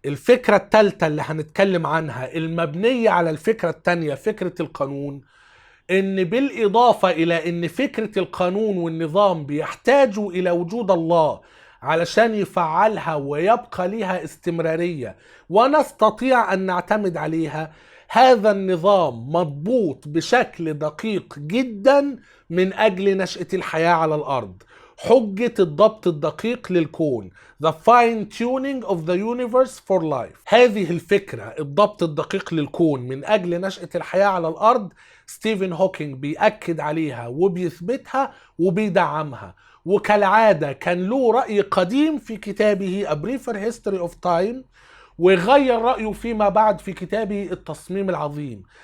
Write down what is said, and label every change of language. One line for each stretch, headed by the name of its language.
Arabic: الفكرة الثالثة اللي هنتكلم عنها المبنية على الفكرة الثانية، فكرة القانون، إن بالإضافة إلى إن فكرة القانون والنظام بيحتاجوا إلى وجود الله علشان يفعلها ويبقى لها استمرارية ونستطيع أن نعتمد عليها، هذا النظام مضبوط بشكل دقيق جدا من أجل نشأة الحياة على الأرض. حجة الضبط الدقيق للكون،
English: The fine tuning of the universe for life.
Arabic: هذه الفكرة الضبط الدقيق للكون من أجل نشأة الحياة على الأرض، ستيفن هوكينج بيأكد عليها وبيثبتها وبيدعمها، وكالعادة كان له رأي قديم في كتابه A Briefer History of Time، وغير رأيه فيما بعد في كتابه التصميم العظيم.